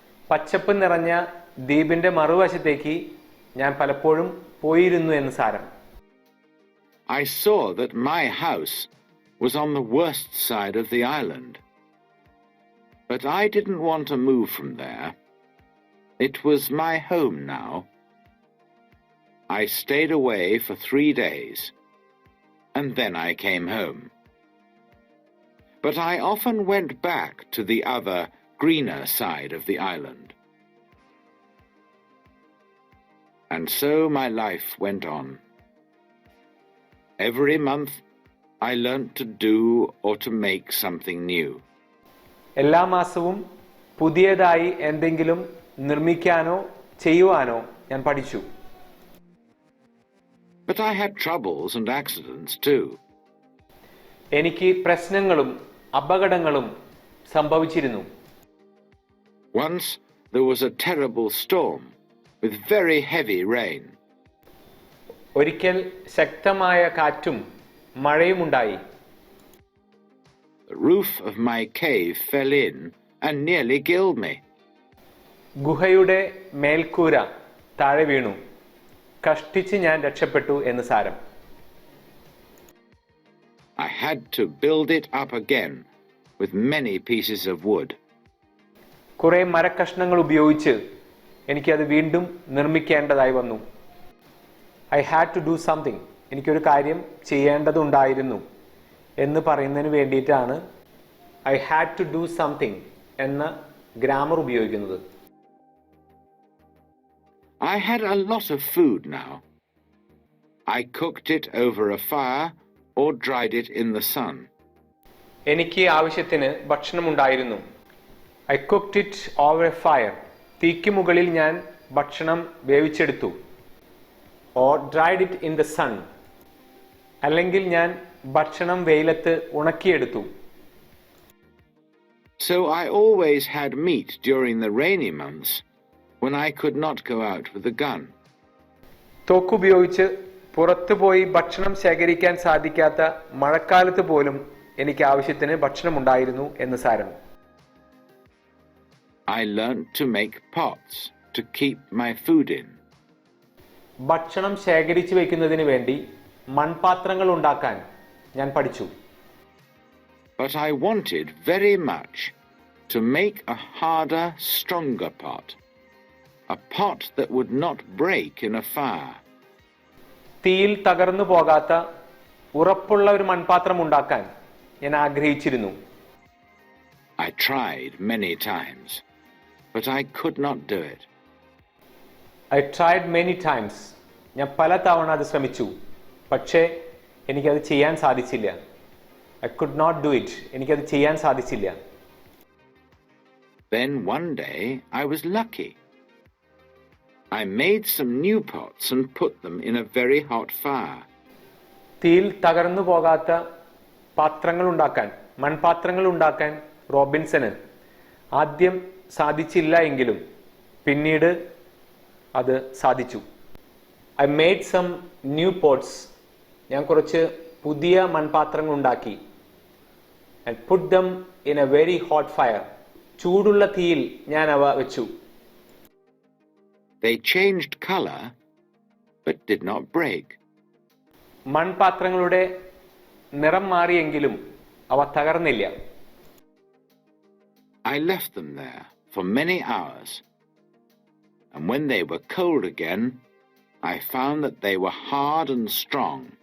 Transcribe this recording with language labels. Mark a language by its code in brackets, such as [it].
[ml] പച്ചപ്പ് നിറഞ്ഞ ദ്വീപിൻ്റെ മറുവശത്തേക്ക് ഞാൻ പലപ്പോഴും പോയിരുന്നു എന്ന് സാരം. [en] I saw that my house was on the worst side of the island. But I didn't want to move from there. It was my home now. I stayed away for 3 days and then I came home. But I often went back to the other, greener side of the island. And so my life went on. Every month I learnt to do or to make something new. [ml] എല്ലാ മാസവും പുതിയതായി എന്തെങ്കിലും നിർമ്മിക്കാനോ ചെയ്യുവാനോ ഞാൻ പഠിച്ചു. [en] But I had troubles and accidents too. [ml] എനിക്ക് പ്രശ്നങ്ങളും അപകടങ്ങളും സംഭവിച്ചിരുന്നു. [en] Once there was a terrible storm with very heavy rain. [ml] ഒരിക്കൽ ശക്തമായ കാറ്റും മഴയും ഉണ്ടായി. [en] The roof of my cave fell in and nearly killed me. [ml] ഗുഹയുടെ മേൽക്കൂര താഴെ വീണു. കഷ്ടിച്ച് ഞാൻ രക്ഷപ്പെട്ടു എന്ന് സാരം. [en] I had to build it up again with many pieces of wood. [ml] കുറെ മരക്കഷ്ണങ്ങൾ ഉപയോഗിച്ച് എനിക്കത് വീണ്ടും നിർമ്മിക്കേണ്ടതായി വന്നു. [en] I had to do something. [ml] എനിക്കൊരു കാര്യം ചെയ്യേണ്ടതുണ്ടായിരുന്നു എന്ന് പറയുന്നതിന് വേണ്ടിയിട്ടാണ് I had to do something എന്ന ഗ്രാമർ ഉപയോഗിക്കുന്നത്. [en] I had a lot of food now. I cooked it over a fire or dried it in the sun. [ml] എനിക്ക് ആവശ്യത്തിന് ഭക്ഷണമുണ്ടായിരുന്നു. [en] I cooked it over a fire. [ml] തീക്ക് മുകളിൽ ഞാൻ ഭക്ഷണം വേവിച്ചെടുത്തു. [en] Or dried it in the sun. [ml] അല്ലെങ്കിൽ ഞാൻ ഭക്ഷണം വെയിലത്ത് ഉണക്കിയെടുത്തു. [en] So I always had meat during the rainy months when I could not go out with a gun. [ml] തോക്കുപയോഗിച്ച് പുറത്തു പോയി ഭക്ഷണം ശേഖരിക്കാൻ സാധിക്കാത്ത മഴക്കാലത്ത് പോലും എനിക്ക് ആവശ്യത്തിന് ഭക്ഷണമുണ്ടായിരുന്നു എന്ന് സാരം. [en] I learnt to make pots to keep my food in. [ml] ഭക്ഷണം ശേഖരിച്ചു വയ്ക്കുന്നതിന് വേണ്ടി മൺപാത്രങ്ങൾ ഉണ്ടാക്കാൻ ഞാൻ പഠിച്ചു. [en] But I wanted very much to make a harder, stronger pot. A pot that would not break in a fire. [ml] തീയിൽ തകർന്നു പോകാത്ത ഉറപ്പുള്ള ഒരു മൺപാത്രം ഉണ്ടാക്കാൻ ഞാൻ ആഗ്രഹിച്ചിരുന്നു. [en] I tried many times, but I could not do it. I tried many times. [ml] ഞാൻ പല തവണ അത് ശ്രമിച്ചു. പക്ഷേ എനിക്കത് ചെയ്യാൻ സാധിച്ചില്ല. [en] I could not do it. [ml] എനിക്കത് ചെയ്യാൻ സാധിച്ചില്ല. [en] Then one day I was lucky. I made some new pots and put them in a very hot fire. [ml] തീയിൽ തകർന്നു പോകാത്ത പാത്രങ്ങൾ ഉണ്ടാക്കാൻ, മൺപാത്രങ്ങൾ ഉണ്ടാക്കാൻ റോബിൻസന് ആദ്യം സാധിച്ചില്ല എങ്കിലും പിന്നീട് അത് സാധിച്ചു. [en] I made some new pots. [ml] ഞാൻ കുറച്ച് പുതിയ മൺപാത്രങ്ങൾ ഉണ്ടാക്കി. [en] And put them in a very hot fire. [ml] ചൂടുള്ള തീയിൽ ഞാൻ അവ വെച്ചു. [en] They changed color but did not break. [ml] മൺപാത്രങ്ങളുടെ നിറം മാറിയെങ്കിലും അവ തകർന്നില്ല. [en] I left them there for many hours, and when they were cold again, I found that they were hard and strong.